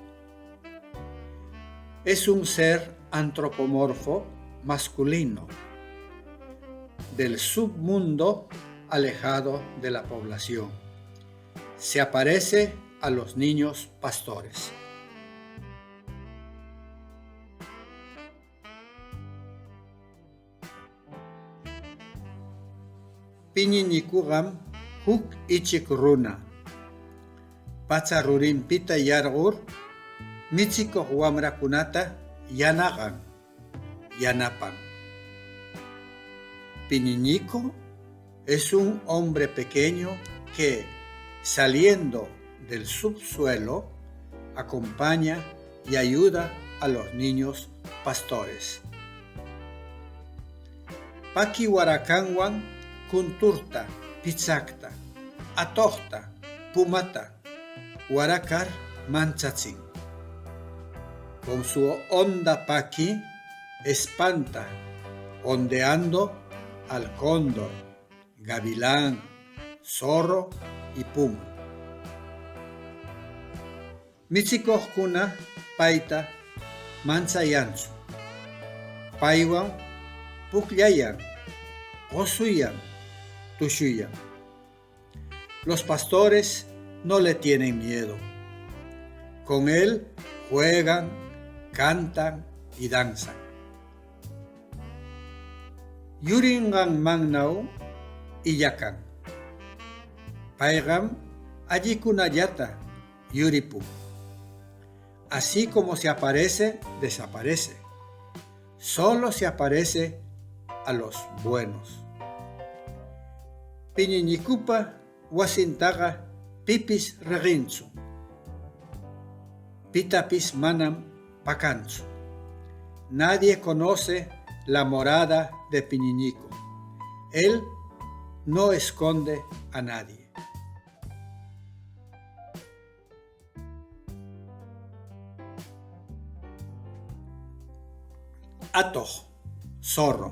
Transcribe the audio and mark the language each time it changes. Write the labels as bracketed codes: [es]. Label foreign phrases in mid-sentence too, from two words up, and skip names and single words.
[es] Es un ser antropomorfo masculino del submundo alejado de la población. Se aparece a los niños pastores. [qu] Piñiñicugam huk ichik runa. Pacharimpita yargur michikoq wamrakunata yanagan, yanapan. [es] Piñiñico es un hombre pequeño que, saliendo del subsuelo, acompaña y ayuda a los niños pastores. [qu] Paki warakanwan kunturta, pichakta, atohta, pumata, warakar manchachin. [es] Con su honda paqui espanta, ondeando al cóndor, gavilán, zorro y puma. [qu] Michikoqkuna paita manchayanchu. Paywan pukllayan, osuyan, tushuyan. [es] Los pastores no le tienen miedo. Con él juegan, cantan y danzan. [qu] Yuringan magnau iyakan. Paigam ayikunayata yuripu. [es] Así como se aparece, desaparece. Solo se aparece a los buenos. [qu] Piñiñikupa wasintaga pipis reginchu. Pitapis manam pacanchu. [es] Nadie conoce la morada de Piñiñico. Él no esconde a nadie. Atoj, zorro.